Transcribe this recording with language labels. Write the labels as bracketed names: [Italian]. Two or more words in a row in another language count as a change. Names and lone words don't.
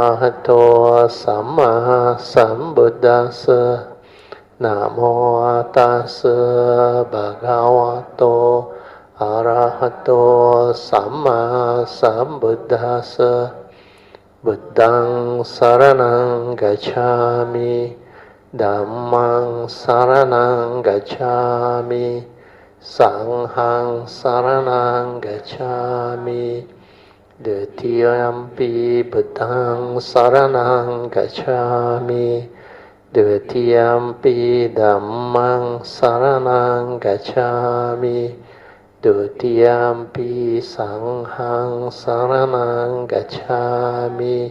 [Pali] หะโตสัมมาสัมพุทธัสสะนะโมตัสสะภะคะวะโตอะระหะโตสัมมาสัมพุทธัสสะบุตตังสรณังกัจฉามิธัมมังสรณังกัจฉามิสังฆังสรณังกัจฉามิ Dutiyampi Buddhang Saranang Gacchami Dutiyampi Dhammang Saranang Gacchami Dutiyampi Sanghang Saranang Gacchami